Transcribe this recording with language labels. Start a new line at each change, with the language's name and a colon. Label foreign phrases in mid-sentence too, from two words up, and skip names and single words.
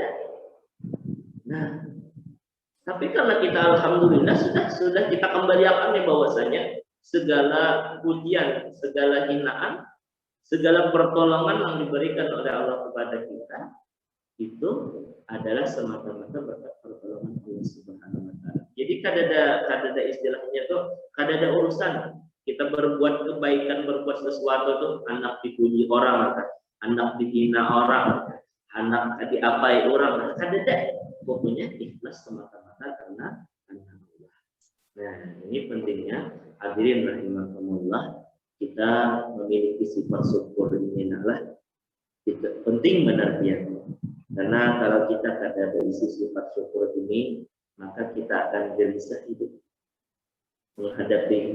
Indonesian: Nah, tapi karena kita alhamdulillah sudah kita kembalikan bahwasanya segala pujian, segala hinaan, segala pertolongan yang diberikan oleh Allah kepada kita itu adalah semata-mata berkat pertolongan Allah
Arabic: سبحانه وتعالى.
Banjar: Jadi kadada istilahnya tuh kadada urusan kita berbuat kebaikan, berbuat sesuatu tuh anak dipuji orang, anak dihina orang, anak diapai orang, kadada.
Indonesian: Pokoknya ikhlas semata-mata karena Allah. Nah, ini pentingnya
Arabic: حاضرين رحمكم الله,
Indonesian: kita memiliki sifat syukur ini adalah itu penting benar ya. Karena kalau kita tidak ada isi sifat syukur ini, maka kita akan gelisah hidup menghadapi hidup.